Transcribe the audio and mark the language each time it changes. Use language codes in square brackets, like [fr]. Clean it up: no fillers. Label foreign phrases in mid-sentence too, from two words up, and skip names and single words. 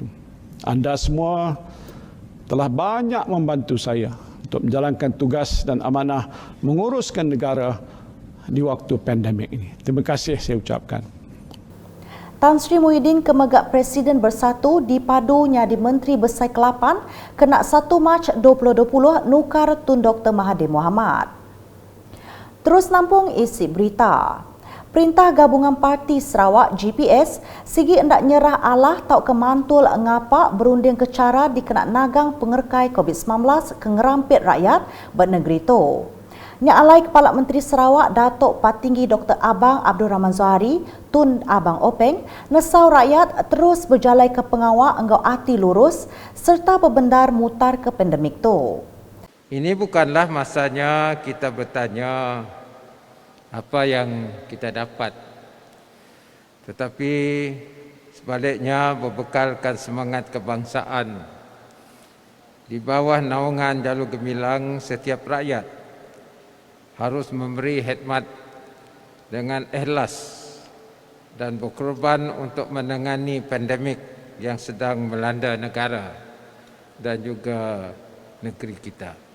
[ms] Anda semua telah banyak membantu saya untuk menjalankan tugas dan amanah menguruskan negara di waktu pandemik ini. Terima kasih saya ucapkan. [iba] Tan Sri Muhyiddin Kemegak Presiden Bersatu dipadunya di Menteri Besar ke-8 kena 1 Mac 2020 nukar Tun Dr. Mahathir Mohamad. Terus nampung isi berita. Perintah Gabungan Parti Sarawak GPS sigi hendak nyerah alah tau kemantul ngapak berunding ke cara dikena nagang pengerkai COVID-19 ke ngerampit rakyat bernegeri tu. Nya alai Kepala Menteri Sarawak Datuk Patinggi Dr. Abang Abdul Rahman Zohari, Tun Abang Openg, nesau rakyat terus berjalai ke pengawal enggau hati lurus serta berbendar mutar ke pandemik tu. [ms] Ini bukanlah masanya kita bertanya apa yang kita dapat, tetapi sebaliknya berbekalkan semangat kebangsaan di bawah naungan jalur gemilang setiap rakyat harus memberi khidmat dengan ikhlas dan berkorban untuk menangani pandemik yang sedang melanda negara dan juga negeri kita.